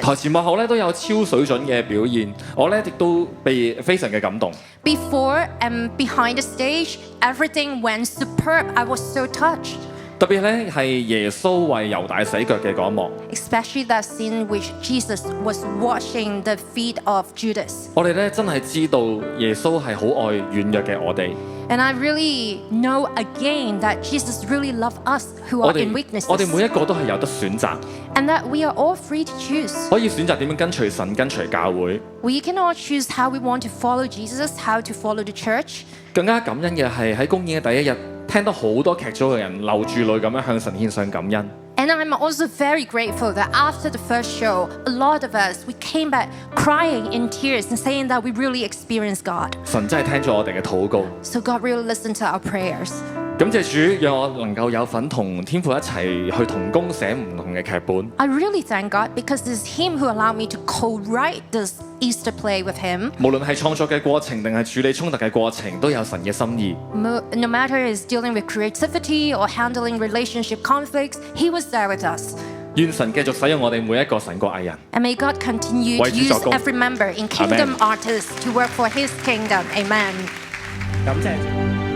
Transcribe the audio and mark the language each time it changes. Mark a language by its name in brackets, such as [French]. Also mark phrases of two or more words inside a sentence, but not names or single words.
[Cantonese] 台前幕後咧都有超水準嘅表現，我咧亦都被非常嘅感動。 [English] Before and behind the stage, everything went superb. I was so touched. [Cantonese] 特別咧係耶穌為猶大洗腳嘅嗰一幕， [English] Especially that scene which Jesus was washing the feet of Judas. [Cantonese] 我哋咧真係知道耶穌係好愛軟弱嘅我哋。 [English] And I really know again that Jesus really loves us who [Cantonese] 我 [English] are in [Cantonese] 哋 [English] weaknesses. [Cantonese] 我哋每一個都係有得選擇， [English] And that we are all free to choose. [Cantonese] 可以選擇點樣跟隨神、跟隨教會。 [English] We can all choose how we want to follow Jesus, how to follow the church. [Cantonese] 更加感恩嘅係喺公演嘅第一日，聽到好多劇組嘅人流住淚咁樣向神獻上感恩。 [English] And I'm also very grateful that after the first show, a lot of us, we came back crying in tears and saying that we really experienced God. [Cantonese] 神真係聽咗我哋嘅禱告， [English] So God really listened to our prayers. [Cantonese] 感謝主，讓我能夠有份同天父一齊去同工寫唔同嘅劇本。 [English] I really thank God because it's Him who allowed me to co-write this Easter play with Him. [Cantonese] 無論係創作嘅過程定係處理衝突嘅過程，都有神嘅心意。 [English] No matter it's dealing with creativity or handling relationship conflicts, He was there with us. [Cantonese] 願神繼續使用我哋每一個神國藝人。 [English] And may God continue to [Cantonese] 為主 [English] use [Cantonese] 作工。 [English] every member in Kingdom Amen. Artists to work for His kingdom. Amen. [Cantonese] 感謝主。